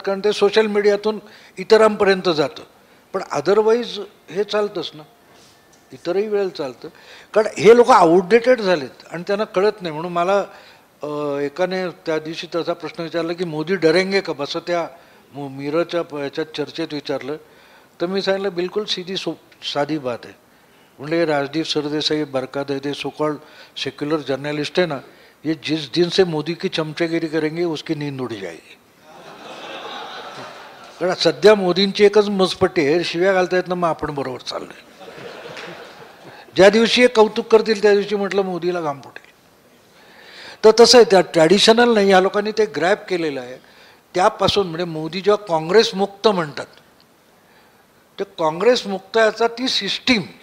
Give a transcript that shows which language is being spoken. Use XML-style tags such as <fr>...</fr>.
<mr>कारण ते सोशल मीडियातून इतरांपर्यंत जातं. पण अदरवाईज हे चालतंच ना, इतरही वेळ चालतं. कारण हे लोक आउटडेटेड झालेत आणि त्यांना कळत नाही. म्हणून मला एकाने त्या दिवशी तसा प्रश्न विचारला की</mr> <hi>मोदी डरेंगे का,</hi> <mr>बसं त्या मिरच्या याच्यात चर्चेत विचारलं. तर मी सांगितलं बिलकुल साधी बात आहे. म्हणजे</mr> <hi>Rajdeep Sardesai, बरकादे, so called secular journalist है ना, ये जिस दिन से मोदी की चमचेगिरी करेंगे उसकी नींद उड़ जाएगी.</hi> <mr>कारण सध्या मोदींची एकच मजपट्टी आहे, शिव्या घालतायत ना, मग आपण बरोबर चाललोय. ज्या दिवशी हे कौतुक करतील त्या दिवशी म्हटलं मोदीला घाम फुटेल. तर तसं आहे, त्या ट्रॅडिशनल नाही, ह्या लोकांनी ते ग्रॅब केलेलं आहे. त्यापासून म्हणजे मोदी जेव्हा काँग्रेस मुक्त म्हणतात, तर काँग्रेस मुक्त याचा ती सिस्टीम</mr>